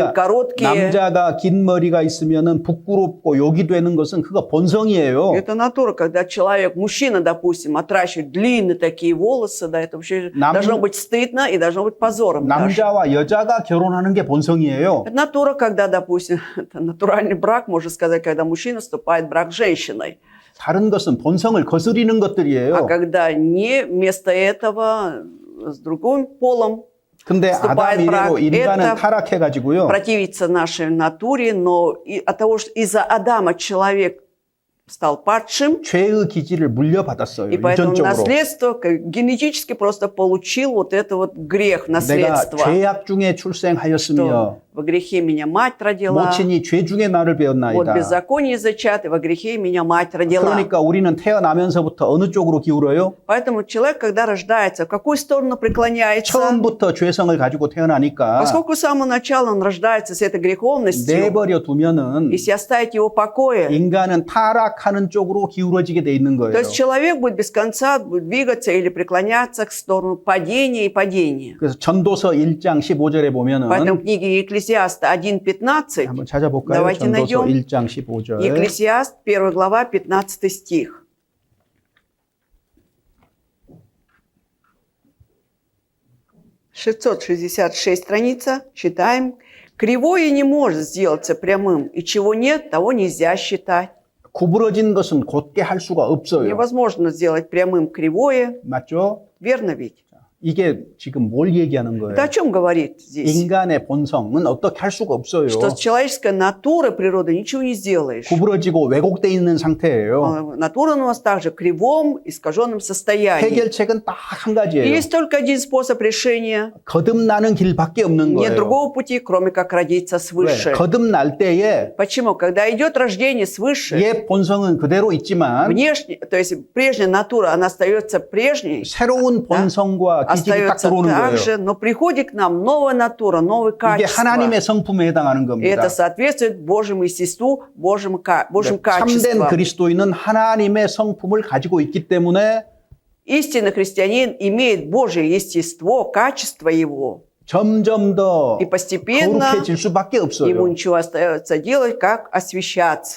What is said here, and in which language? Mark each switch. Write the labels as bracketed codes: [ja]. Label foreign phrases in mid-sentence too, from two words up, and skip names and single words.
[ko] 그러니까 [ru] короткие. [ko] 남자가 긴 머리가 있으면은 부끄럽고 욕이 되는 것은 그거 본성이에요. [ru] Это натура, когда человек, мужчина, допустим, отращивает длинные такие волосы, да, это вообще должно быть стыдно и должно быть позором даже. [ko] 남자와 여자가 결혼하는 게 본성이에요. [ru] Это натура, когда, допустим, это натуральный брак, можно сказать, когда мужчина вступает в брак с женщиной. [ko] 다른 것은 본성을 거스리는 것들이에요. [ru] А когда не вместо этого с другим полом [ko] 근데 아담 [ru] вступает брак, [ko] 이래로 인간은 это 타락해가지고요. [ru] противится нашей натуре, но от того, что из-за Адама человек стал падшим, [ko] 죄의 기질을 물려받았어요. [ru] и поэтому [ko] 유전적으로. [ru] наследство генетически просто получил вот это вот грех, [ko] 내가 [ru] наследство. [ko] 죄악 중에 출생하였으며 [ru] Что во грехе меня мать родила, [ko] 모친이 죄 중에 나를 вот 배웠나이다. [ru] беззаконие зачат, и во грехе меня мать родила. [ko] 그러니까 우리는 태어나면서부터 어느 쪽으로 기울어요? [ru] Поэтому человек, когда рождается, в какую сторону преклоняется? [ko] 처음부터 죄성을 가지고 태어나니까 [ru] Поскольку с самого начала он рождается с этой греховностью, [ko] 내버려 두면은 [ru] если оставить его в покое, [ko] 인간은 타락하는 쪽으로 기울어지게 돼 있는 то 거예요. [ru] есть человек будет без конца двигаться или преклоняться к сторону падения и падения. [ko] 그래서 전도서 1장 15절에 보면은 [ru] Поэтому в книге Екклесиаста 1.15, [ko] 한번 찾아볼까요? Давайте 전도서 найдем. 1장 15절. [ru] Екклесиаст, 1 глава, 15 стих. «666 страница, читаем. Кривое не может сделаться прямым, и чего нет, того нельзя считать». [ko] 구부러진 것은 곧게 할 수가 없어요. [ru] Невозможно сделать прямым кривое, [ko] 맞죠? [ru] верно ведь? [ko] 이게 지금 뭘 얘기하는 거예요? [ru] Это о чем говорит здесь? [ko] 인간의 본성은 어떻게 할 수가 없어요. [ru] Что с человеческой натурой природы ничего не сделаешь. [ko] 구부러지고 왜곡돼 있는 상태예요. [ru] Натура у нас также в кривом, искаженном состоянии. [ko] 해결책은 딱 한 가지예요. [ru] Есть только один способ решения. [ko] 거듭나는 길밖에 없는 Нет 거예요. [ru] другого пути, кроме как родиться [ko] 왜? свыше. 거듭날 때에 [ru] Почему? Когда идет рождение свыше, [ko] 옛 본성은 그대로 있지만 [ru] внешне, то есть прежняя натура, она остается прежней, [ko] 새로운 본성과 기질이 딱 остается 들어오는 так 거예요. [ru] же, но приходит к нам новая натура, новые 이게 качества. [ko] 하나님의 성품에 해당하는 И 겁니다. [ru] это соответствует Божьему естеству, Божьим 참된 качествам. [ko] 그리스도인은 하나님의 성품을 가지고 있기 때문에 [ru] Истинный христианин имеет Божье естество, качество его. [ko] 점점 더 [ru] И постепенно [ko] 거룩해질 수밖에 ему 없어요. [ru] ничего остается делать, как освящаться.